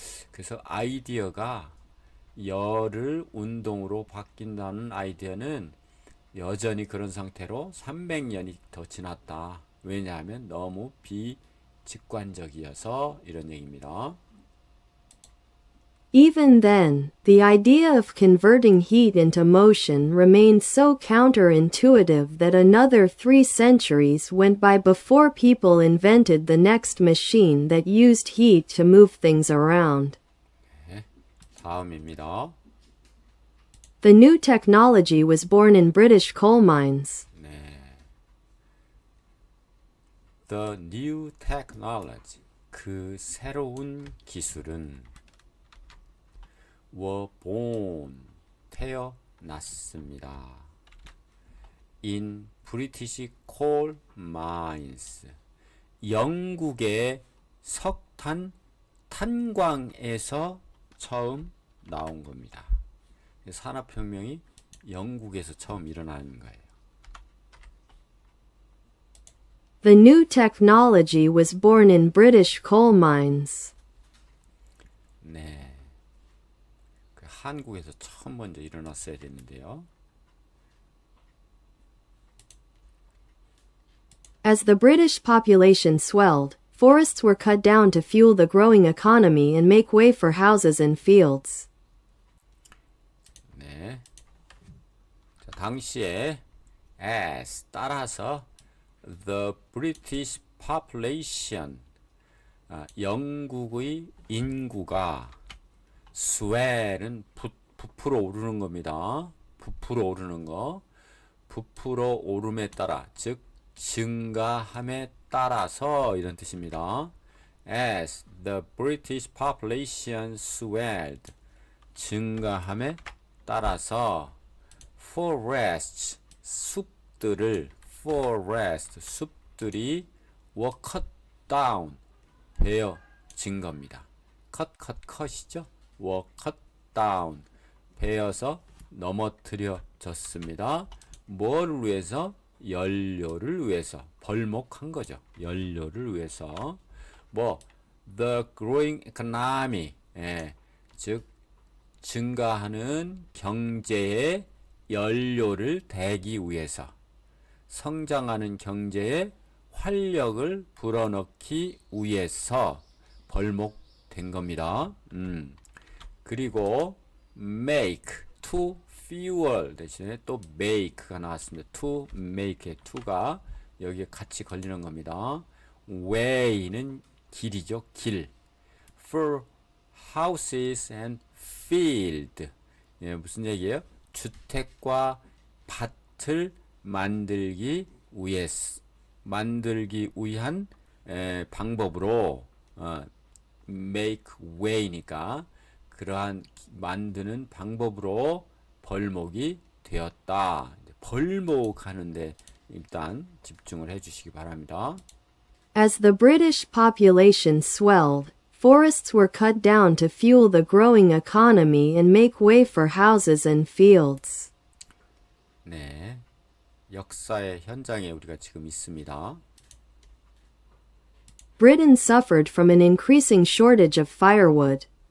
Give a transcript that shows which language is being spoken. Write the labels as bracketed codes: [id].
[ko] 그래서 아이디어가 열을 운동으로 바뀐다는 아이디어는 여전히 그런 상태로 300년이 더 지났다. 왜냐하면 너무 비직관적이어서 이런 얘기입니다. [en] Even then, the idea of converting heat into motion remained so counterintuitive that another 3 centuries went by before people invented the next machine that used heat to move things around. [ko] 다음입니다. [en] The new technology was born in British coal mines. The new technology, [ko] 그 새로운 기술은 [en] were born, [ko] 태어났습니다. [en] In British coal mines, [ko] 영국의 석탄 탄광에서 처음 나온 겁니다. 산업혁명이 영국에서 처음 일어나는 거예요. [en] The new technology was born in British coal mines. [ko] 네, 한국에서 처음 먼저 일어났어야 됐는데요. [en] As the British population swelled, forests were cut down to fuel the growing economy and make way for houses and fields. [ko] 네, 자, 당시에 as 따라서 [en] the British population, [ko] 영국의 인구가 swell은 부풀어 오르는 겁니다. 부풀어 오르는 거. 부풀어 오름에 따라, 즉 증가함에 따라서 이런 뜻입니다. [en] As the British population swelled, [ko] 증가함에 따라서 forests, 숲들을 숲들이 [en] were cut down, [ko] 베어진 겁니다. 컷이죠. [en] were cut down, [ko] 베어서 넘어뜨려졌습니다. 뭘 위해서? 연료를 위해서. 벌목한 거죠. 연료를 위해서. [en] the growing economy, [ko] 즉 증가하는 경제의 연료를 대기 위해서, 성장하는 경제에 활력을 불어넣기 위해서 벌목된 겁니다. 그리고 [en] make, to fuel [ko] 대신에 또 make가 나왔습니다. to make의 to가 여기에 같이 걸리는 겁니다. way는 길이죠. 길. [en] for houses and field, [ko] 무슨 얘기예요? 주택과 밭을 만들기 위한 방법으로 [en] make way [ko] 니까 그러한 만드는 방법으로 벌목이 되었다. 벌목하는데 일단 집중을 해주시기 바랍니다. [en] As the British population swelled, forests were cut down to fuel the growing economy and make way for houses and fields. [ko] 네, 역사의 현장에 우리가 지금 있습니다. [en] Britain suffered from an increasing shortage of firewood.